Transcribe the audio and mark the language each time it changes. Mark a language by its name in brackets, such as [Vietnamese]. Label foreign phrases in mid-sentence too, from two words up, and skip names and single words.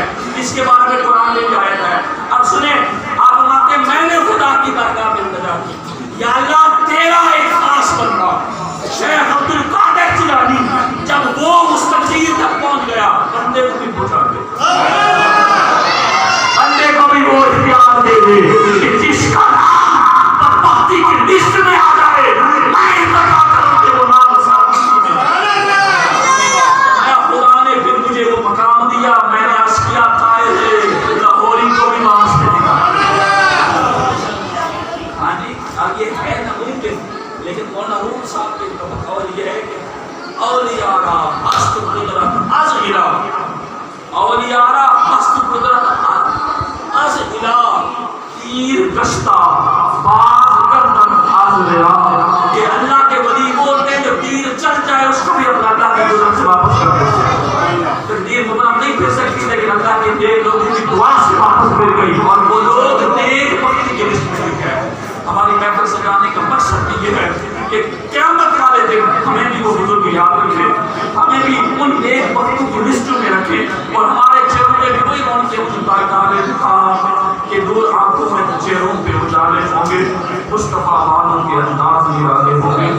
[Urdu] اس کے بارے میں قرآن میں بھی آیت ہے. اب سنیں آپ فرماتے ہیں میں نے خدا کی بارگاہ میں التجا کی, یا اللہ تیرا ایک خاص بندہ شیخ عبد القادر جیلانی جب وہ اس تقدیر تک پہنچ گیا بندے کو بھی پہنچا دے, بندے کو بھی وہ اختیار دے دے کہ جس کا نام بدبختی کی لسٹ میں آ جائے میں التجا کروں کہ وہ نام خدا نے پھر مجھے وہ مقام دیا. میں نے عرض کیا طاہر لاہوری کو بھی واسطے یہ ہے نہ ممکن, لیکن مولانا روم صاحب کے قول یہ ہے کہ [Persian] اولیاء را ہست قدرت از الہ, اولیاء را ہست قدرت از الہ, تیر گشتہ باز گردن از الہ, [Urdu] کہ اللہ کے ولی بولتے ہیں جو تیر چل جائے اس کو بھی اللہ کے قدرت سے واپس کر دیتے ہیں. تقدیر مطلب نہیں پھر سکتی لیکن اللہ کے نیک لوگوں کی دعا سے واپس مل گئی, اور وہ لوگ نیک بختی کے لسٹ میں لکھے ہیں. ہماری محفل سجانے کا مقصد یہ ہے کہ قیامت والے دن ہمیں بھی وہ بزرگ یاد رکھے, ہمیں بھی ان نیک بختوں کی لسٹوں میں رکھے, اور ہمارے چہروں پہ بھی کوئی رون کے مجھے ڈالے کہ دور آنکھوں میں چہروں پہ اجالے ہوں گے, مصطفیٰ والوں کے انداز نرالے ہوں گے.